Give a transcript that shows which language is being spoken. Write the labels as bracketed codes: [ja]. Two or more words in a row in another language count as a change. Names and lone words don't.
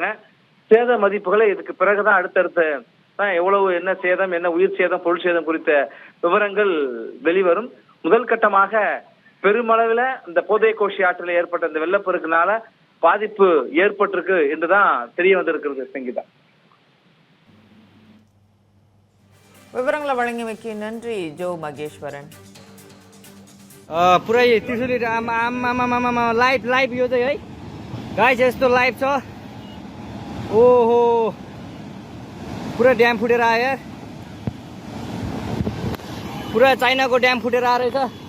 [ta] சேத மதிப்புகளை இதுக்கு பிறகுதான் அடுத்தடுத்த எவ்வளவு, என்ன சேதம், என்ன உயிர் சேதம், பொருள் சேதம் குறித்த விவரங்கள் வெளிவரும். முதல் கட்டமாக பெருமளவில் இந்த போதே கோஷி ஆற்றில் ஏற்பட்ட இந்த வெள்ளப்பெருக்குனால பாதிப்பு ஏற்பட்டிருக்கு என்றுதான் தெரிய வந்திருக்கிறது. சங்கீதா, விவரங்களை வழங்கியமைக்கு நன்றி ஜோ மகேஸ்வரன். [ne] पुरै त्रिशुली आमा लाइभ यो चाहिँ है गाइस, यस्तो लाइभ छ। ओहो, पुरा ड्याम फुटेर आयो यार, पुरा चाइनाको ड्याम फुटेर आएर रहेछ।